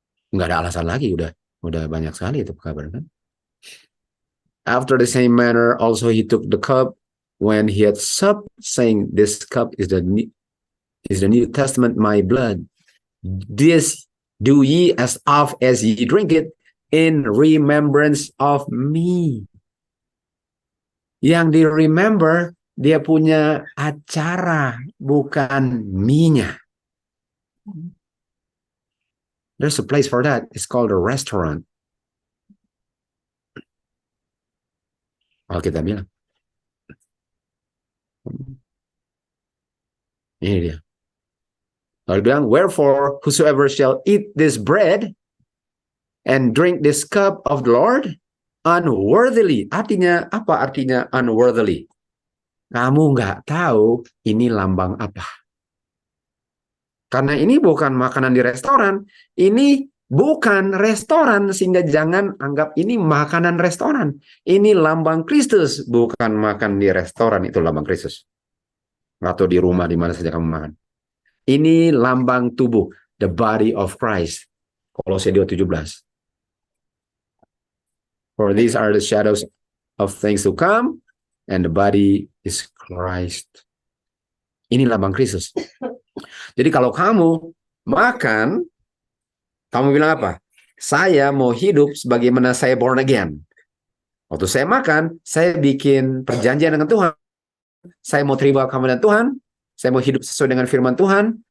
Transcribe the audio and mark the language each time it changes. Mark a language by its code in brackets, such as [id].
[id] Nggak ada alasan lagi, udah banyak sekali itu kabar kan. [en] After the same manner, also he took the cup when he had supped, saying, "This cup is the New Testament, my blood. This do ye as oft as ye drink it in remembrance of me." [id] Yang di remember, dia punya acara, bukan me-nya. [en] There's a place for that. It's called a restaurant. [id] Alkitab bilang. Ini dia. Lalu bilang, [en] wherefore whosoever shall eat this bread and drink this cup of the Lord unworthily. [id] Artinya apa artinya unworthily? Kamu nggak tahu ini lambang apa. Karena ini bukan makanan di restoran. Ini bukan restoran, sehingga jangan anggap ini makanan restoran. Ini lambang Kristus, bukan makan di restoran, itu lambang Kristus. Atau di rumah, di mana saja kamu makan. Ini lambang tubuh, [en] the body of Christ. [id] Kolose 2:17. [en] For these are the shadows of things to come, and the body is Christ. [id] Ini lambang Kristus. Jadi kalau kamu makan, kamu bilang apa? Saya mau hidup sebagaimana saya [en] born again. [id] Waktu saya makan, saya bikin perjanjian dengan Tuhan. Saya mau terima kemuliaan Tuhan. Saya mau hidup sesuai dengan firman Tuhan.